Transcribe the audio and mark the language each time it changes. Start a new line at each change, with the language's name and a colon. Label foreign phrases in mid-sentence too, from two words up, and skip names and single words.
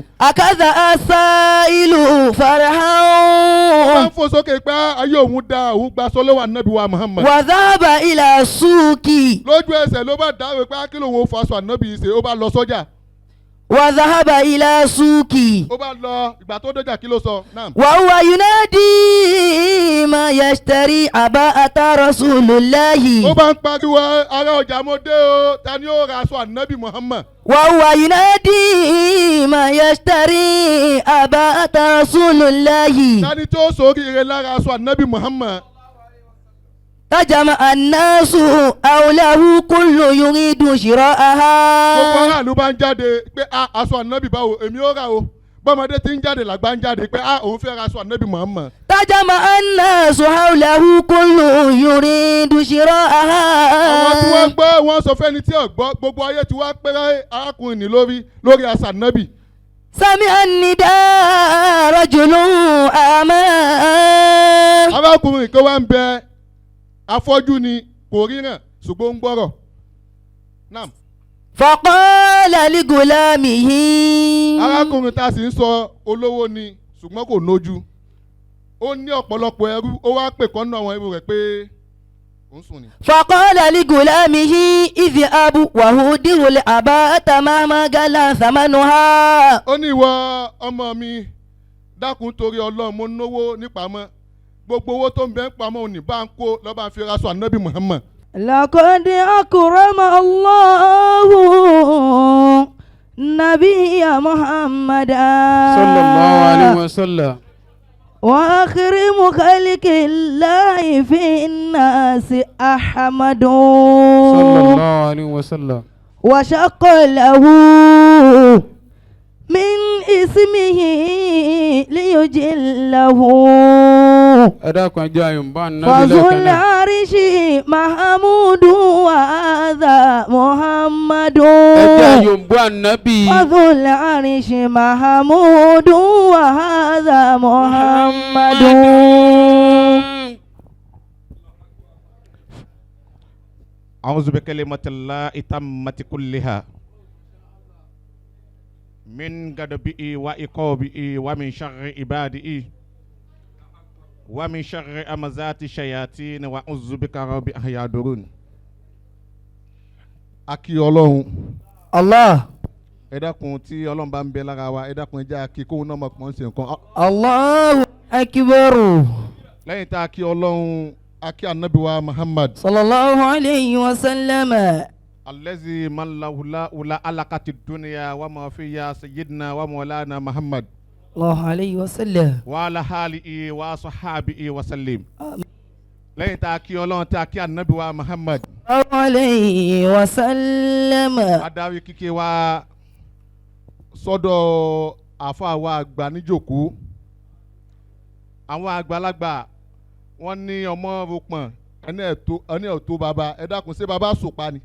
Arabic: أخذ السائل فرحان.
Yoruba: Ó bá ń fò sókè pé ayé òun da òun gba sọ lọ́wọ́ Ànábì wa Muhammad.
Arabic: وذهب إلى السوق.
Yoruba: Lójú ẹsẹ̀ ló bá dáwọ́ pé kí lòun ò faṣọ Ànábì ṣe ó bá lọ sọ́jà.
Arabic: وذهب إلى السوق.
Yoruba: Ó bá lọ ìgbà tó dọjà kí ló sọ náà.
Arabic: وهو ينادي من يشتري عباءة رسول الله.
Yoruba: Ó bá ń pariwo ará ọjà mo dé o ta ni ó ra aṣọ Ànábì Muhammad.
Arabic: وهو ينادي من يشتري عباءة رسول الله.
Yoruba: Ta ni tó sóríire lára aṣọ Ànábì Muhammad.
Arabic: تجمع الناس أولاه كل يريد شراءها.
Yoruba: Gbogbo aráàlú bá ń jáde pé aṣọ Ànábì báwo èmi ó rà o. Bọ́mọdé ti ń jáde làgbà ń jáde pé òun fẹ́ ra aṣọ Ànábì Muhammad.
Arabic: تجمع الناس حوله كل يريد شراءها.
Yoruba: Àwọn tí wọ́n gbọ́ wọ́n sọ fẹ́ni tí ò gbọ́ gbogbo ayé tí wọ́n pẹ́rẹ́ arákùnrin ní lórí aṣọ Ànábì.
Arabic: سمع نداء رجل أعمى.
Yoruba: Arákùnrin kan wá ń bẹ afọ́jú ni kò ríran ṣùgbọ́n ń gbọ́rọ̀.
Arabic: Naam. فقال لغلامه.
Yoruba: Arákùnrin tá a sì ń sọ olówó ni ṣùgbọ́n kò nójú. Ó ní ọ̀pọ̀lọpọ̀ ẹrú ó wá pè kọ́nù àwọn ẹrú rẹ̀ pé òun sùn ni.
Arabic: فقال لغلامه اذهبوا وأحضروا لي العباءة مهما غلا ثمنها.
Yoruba: Ó ní ìwọ ọmọ mi dákun torí Ọlọ́run mo náwó nípamọ́ gbogbo owó tó ń bẹ ń pamọ́ òní bá ń kó lọ́ba fi raṣọ Ànábì Muhammad.
Arabic: لقد أكرم الله النبي محمدا. صلى الله عليه وسلم. وأكرم خلق الله في الناس أحمد. صلى الله عليه وسلم. وشق له من اسمه ليجله.
Yoruba: Ẹ dákun ẹ jẹ́ àyùnbá Ànábì
Arabic: Fazul
Yoruba: lẹ́ẹ̀kan náà.
Arabic: العرش محمود وهذا محمد.
Yoruba: Ẹ jẹ́ àyùnbá Ànábì.
Arabic: فذو العرش محمود وهذا محمد. أعوذ بكلمات الله التامات كلها من غضبه وعقابه ومن شر عباده ومن شر همزات الشياطين وأعوذ بك رب أن يحضرون.
Yoruba: Akí Ọlọ́run. Allah. Ẹ dákun tí Ọlọ́run bá ń bẹ lára wa ẹ dákun ẹ jẹ́ akí kóhun náà mọ̀ pọ́n sí nǹkan.
Arabic: الله أكبر.
Yoruba: Lẹ́yìn tá a kí Ọlọ́run akí Ànábì wa Muhammad.
Arabic: صلى الله عليه وسلم. الذي من له لا علاقة دنيا وما فيها سيدنا ومولانا محمد. صلى الله عليه وسلم. وعلى آله وصحبه وسلم.
Yoruba: Lẹ́yìn tá a kí Ọlọ́run tá a kí Ànábì wa Muhammad.
Arabic: صلى الله عليه وسلم.
Yoruba: Adarí kíkẹ́ wa sọ́dọ̀ àfa wa àgbà níjòkó. Àwọn àgbàlagbà wọ́n ní ọmọ rúpọ̀n ẹni ọ̀tó bàbá ẹ dákun ṣé bàbá sòpa ni.